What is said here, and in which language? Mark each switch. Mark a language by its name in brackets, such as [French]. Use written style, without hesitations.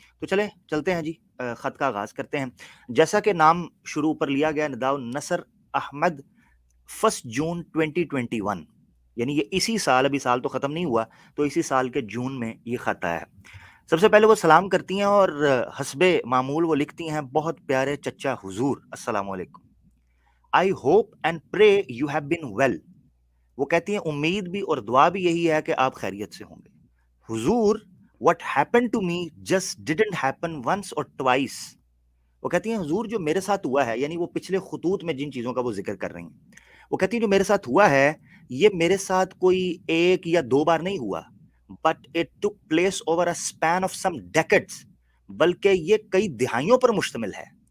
[Urdu] تو چلتے ہیں جی, خط کا آغاز کرتے ہیں. جیسا کہ نام شروع پر لیا گیا, نداء النصر احمد 1 جون 2021, یعنی یہ اسی سال, ابھی سال تو ختم نہیں ہوا, تو اسی سال کے جون میں یہ خط آیا ہے. سب سے پہلے وہ سلام کرتی ہیں اور حسب معمول وہ لکھتی ہیں, بہت پیارے چچا حضور السلام علیکم. [English] I hope and pray you have been well. [Urdu] وہ کہتی ہیں امید بھی اور دعا بھی یہی ہے کہ آپ خیریت سے ہوں گے. [English] حضور, what happened to me just didn't happen once or twice. [Urdu] وہ کہتی ہیں حضور جو میرے ساتھ ہوا ہے, یعنی وہ پچھلے خطوط میں جن چیزوں کا وہ ذکر کر رہی ہیں, وہ کہتی ہیں جو میرے ساتھ ہوا ہے یہ میرے ساتھ کوئی ایک یا دو بار نہیں ہوا, [English] but it took place over a span of some decades, [Urdu] بلکہ یہ کئی دہائیوں پر مشتمل ہے.